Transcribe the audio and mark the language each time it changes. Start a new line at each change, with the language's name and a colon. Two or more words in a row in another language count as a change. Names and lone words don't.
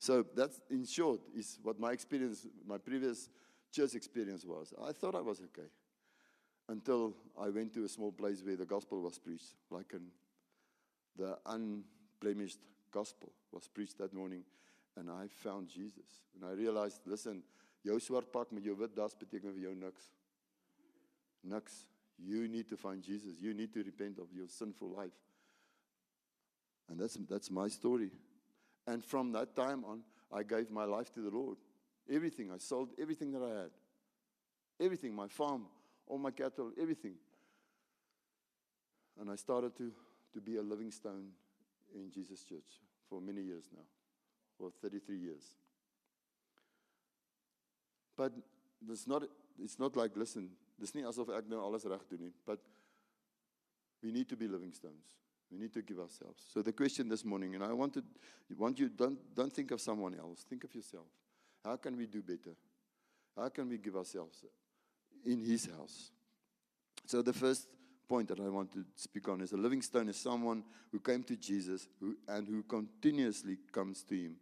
English: So that's, in short, is what my experience, my previous church experience was. I thought I was okay. Until I went to a small place where the gospel was preached. The unblemished gospel was preached that morning. And I found Jesus. And I realized, listen,
Afrikaans: jou swart pak met jou wit das beteken vir jou niks. Niks.
English: You need to find Jesus. You need to repent of your sinful life. And that's my story. And from that time on, I gave my life to the Lord. Everything. I sold everything that I had. Everything. My farm, all my cattle, everything. And I started to be a living stone in Jesus Church for many years now. For 33 years. But it's not like, listen,
Afrikaans: dis nie asof ek nou alles reg doen nie,
English: but we need to be living stones. We need to give ourselves. So the question this morning, and I want you, don't think of someone else. Think of yourself. How can we do better? How can we give ourselves in His house? So the first point that I want to speak on is a living stone is someone who came to Jesus and who continuously comes to Him.